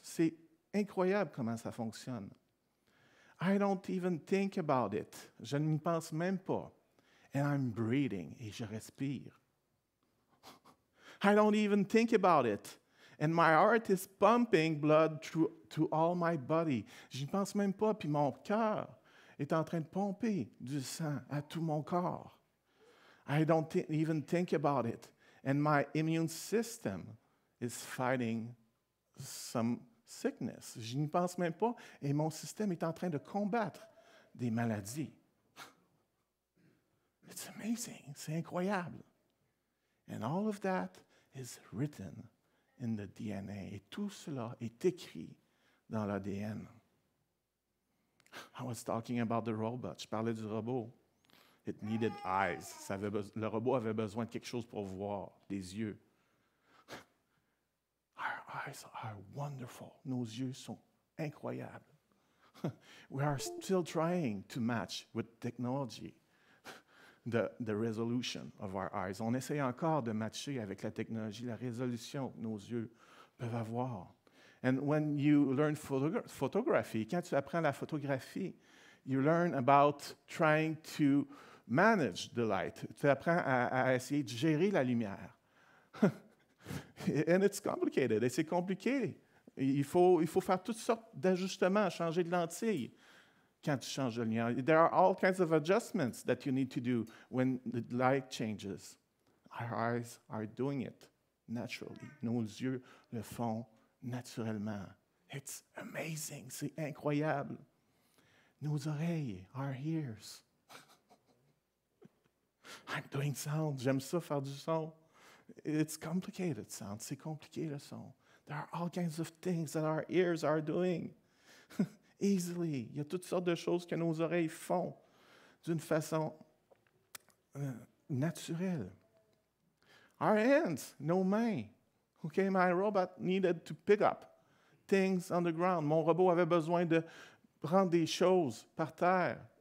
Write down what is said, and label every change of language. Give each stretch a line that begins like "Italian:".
French: C'est incroyable comment ça fonctionne.
English: I don't even think about it.
French: Je n'y pense même pas.
English: And I'm breathing,
French: et je respire.
English: I don't even think about it. And my heart is pumping blood to all my body.
French: Je n'y pense même pas, puis mon cœur est en train de pomper du sang à tout mon corps.
English: I don't even think about it. And my immune system is fighting some sickness.
French: Je n'y pense même pas, et mon système est en train de combattre des maladies.
English: It's amazing.
French: C'est incroyable.
English: And all of that is written in the DNA.
French: Et tout cela est écrit dans l'ADN.
English: I was talking about the robot.
French: Je parlais du robot.
English: It needed eyes.
French: Le robot avait besoin de quelque chose pour voir, des yeux.
English: Our eyes are wonderful.
French: Nos yeux sont incroyables.
English: We are still trying to match with technology the resolution of our eyes.
French: On essaie encore de matcher avec la technologie la résolution que nos yeux peuvent avoir.
English: And when you learn photography,
French: quand tu apprends la photographie,
English: you learn about trying to manage the light.
French: Tu apprends à essayer de gérer la lumière.
English: And it's complicated.
French: Et c'est compliqué. Il faut faire toutes sortes d'ajustements, changer de lentille quand tu changes de lumière.
English: There are all kinds of adjustments that you need to do when the light changes. Our eyes are doing it naturally.
French: Nos yeux le font naturellement.
English: It's amazing.
French: C'est incroyable. Nos oreilles,
English: our ears. I'm doing sound.
French: J'aime ça, faire du son.
English: It's complicated sound.
French: C'est compliqué le son.
English: There are all kinds of things that our ears are doing easily.
French: Il y a toutes sortes de choses que nos oreilles font d'une façon naturelle.
English: Our hands,
French: nos mains.
English: Okay, my robot needed to pick up things on the ground.
French: Mon robot avait besoin de prendre des choses par terre.